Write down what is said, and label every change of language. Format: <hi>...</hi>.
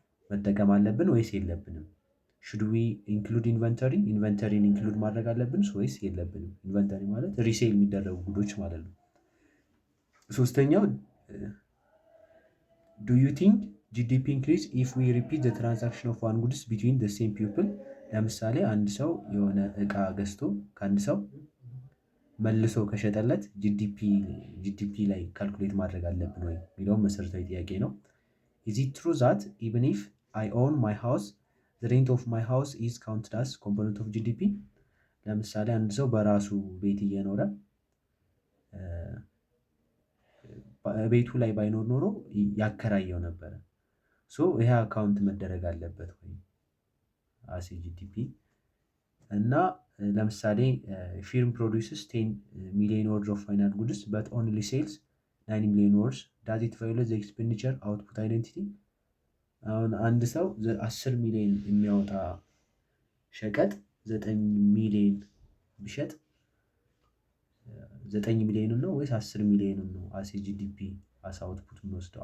<am>መጠቀም አለብን ወይስ የለብንም?</am> <en>should we include inventory</en> <am>ኢንቨንተሪን ኢንክሉድ ማድረግ አለብን ወይስ የለብንም? ኢንቨንተሪ ማለት ሪሴል የሚደረጉ ጉዶች ማለት ነው። ሶስተኛው</am> <en>do you think GDP increase if we repeat the transaction of one goods between the same people?</en> <am>ለምሳሌ አንድ ሰው የሆነ እቃ ገዝቶ ከአንድ ሰው መልሶ ከሸጠለት ጂዲፒ ላይ ካልኩሌት ማድረግ አለብን ወይ የሚለውን መሰረታዊ ጥያቄ ነው።</am> <en>is it true that even if I own my house the rent of my house is counted as component of GDP?</en> <am>ለምሳሌ አንድ ሰው በራሱ ቤት እየኖረ ቤቱ ላይ ባይኖር ኖሮ ያከራየው ነበረ። ይሄ አካውንት መደረግ አለበት ወይ</am> <en>as GDP?</en> <am>እና ለምሳሌ</am> <en>firm produces 10 million worth of final goods but only sells 9 million worth, does it violate the expenditure output identity?</en> <am>አሁን አንድ ሰው 10 ሚሊዮን የሚያወጣ ሸቀጥ 9 ሚሊዮን ቢሸጥ 9 ሚሊዮን ነው ወይስ 10 ሚሊዮን ነው</am> <en>as GDP as output</en> <am>የሚወስደው?</am>